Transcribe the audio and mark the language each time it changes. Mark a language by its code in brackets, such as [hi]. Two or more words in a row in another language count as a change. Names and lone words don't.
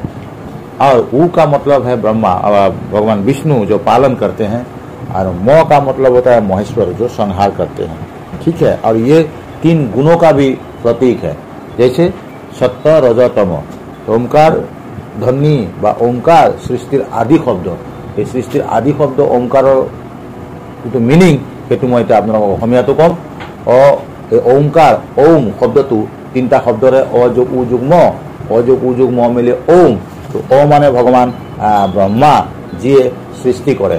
[hi] और उ का मतलब है ब्रह्मा, भगवान विष्णु जो पालन करते हैं। और म का मतलब होता है महेश्वर, जो संहार करते हैं। ठीक है। और ये 3 गुणों का भी प्रतीक है, जैसे सत्य रज तम। [as] ওংকাৰ ধ্বনি বা ওংকাৰ সৃষ্টিৰ আদি শব্দ। এই সৃষ্টিৰ আদি শব্দ ওংকাৰৰ যিটো মিনিং সেইটো মই এতিয়া আপোনালোকক অসমীয়াটো ক'ম। এই ওংকাৰ, ওম শব্দটো 3টা শব্দৰে অ যোগ উ যোগ ম, অ যোগ উ যোগ ম মিলি ওম। তো অ মানে ভগৱান ব্ৰহ্মা, যিয়ে সৃষ্টি কৰে।